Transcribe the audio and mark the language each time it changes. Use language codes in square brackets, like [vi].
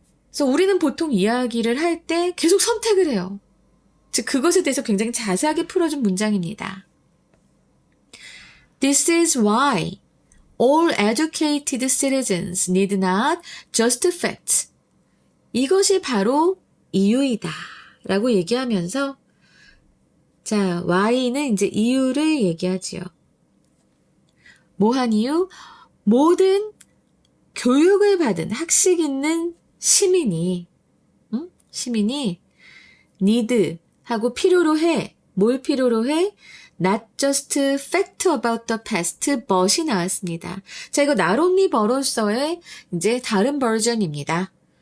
[ko] 그래서 우리는 보통 이야기를 할 때 계속 선택을 해요. 즉 그것에 대해서 굉장히 자세하게 풀어준 문장입니다. [en] This is why all educated citizens need not just facts. [ko] 이것이 바로 이유이다 라고 얘기하면서 자, why는 이제 이유를 얘기하지요. 뭐한 이유? 모든 교육을 받은 학식 있는 시민이 need 하고 필요로 해. 뭘 필요로 해? [en] Not just fact about the past, but이 [ko] 나왔습니다. 자, 이거 not only but로서의 이제 다른 버전입니다.